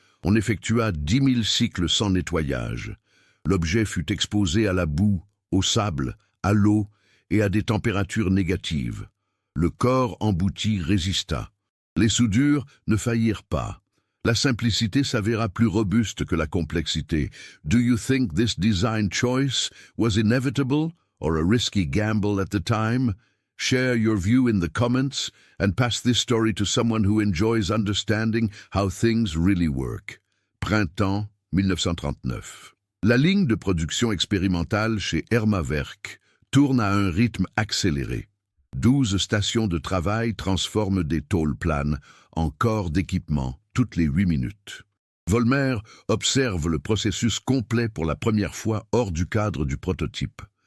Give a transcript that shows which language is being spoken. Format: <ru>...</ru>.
<fr>On effectua 10 000 cycles sans nettoyage. L'objet fut exposé à la boue, au sable, à l'eau et à des températures négatives. Le corps embouti résista. Les soudures ne faillirent pas. La simplicité s'avéra plus robuste que la complexité.</fr> <en>Do you think this design choice was inevitable or a risky gamble at the time? Share your view in the comments and pass this story to someone who enjoys understanding how things really work.</en> <fr>Printemps 1939. La ligne de production expérimentale chez Hermawerk tourne à un rythme accéléré. 12 stations de travail transforment des tôles planes en corps d'équipement toutes les 8 minutes. Volmer observe le processus complet pour la première fois hors du cadre du prototype.</fr>